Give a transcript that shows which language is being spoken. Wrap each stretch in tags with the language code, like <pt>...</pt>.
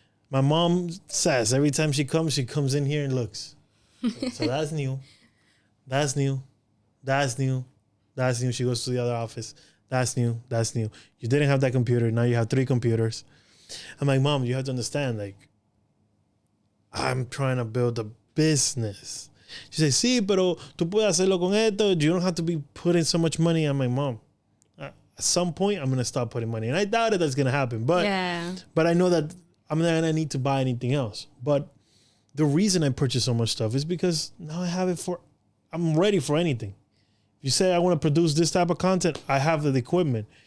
<en>My mom says every time she comes in here and looks. So that's new. That's new. That's new. That's new. She goes to the other office. That's new. That's new. You didn't have that computer. Now you have 3 computers. I'm like, Mom, you have to understand, like, I'm trying to build a business. She says,</en> <es>sí, pero tú puedes hacerlo con esto.</es> <en>You don't have to be putting so much money. I'm like, Mom, at some point, I'm going to start putting money. And I doubt that's going to happen. But I know that I'm not going to need to buy anything else. But the reason I purchase so much stuff is because now I have it I'm ready for anything. If you say I want to produce this type of content, I have the equipment.</en>